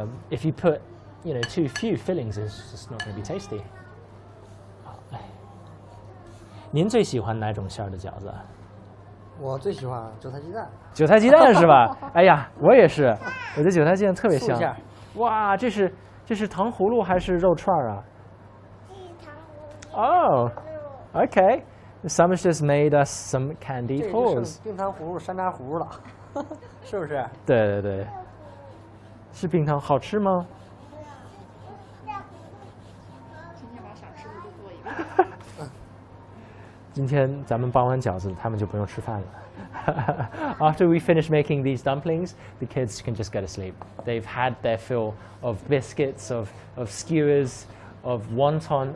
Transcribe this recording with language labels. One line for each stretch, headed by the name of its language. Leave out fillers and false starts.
English: If you put too few fillings, it's just not going to be tasty.
Chinese: 您最喜欢哪种馅儿的饺子？我最喜欢韭菜鸡蛋。韭菜鸡蛋是吧？哎呀，我也是，我的韭菜鸡蛋特别香。哇，这是糖葫芦还是肉串啊？这是糖葫芦。
English: Oh, okay. Someone's just made us some candy balls.
Chinese: 冰糖葫芦、山楂葫芦了，是不是？对对对，是冰糖，好吃吗？今天把想吃的都做一遍。今天咱们包完饺子，他们就不用吃饭了。
English: After we finish making these dumplings, the kids can just go to sleep. They've had their fill of biscuits, of skewers, of wonton.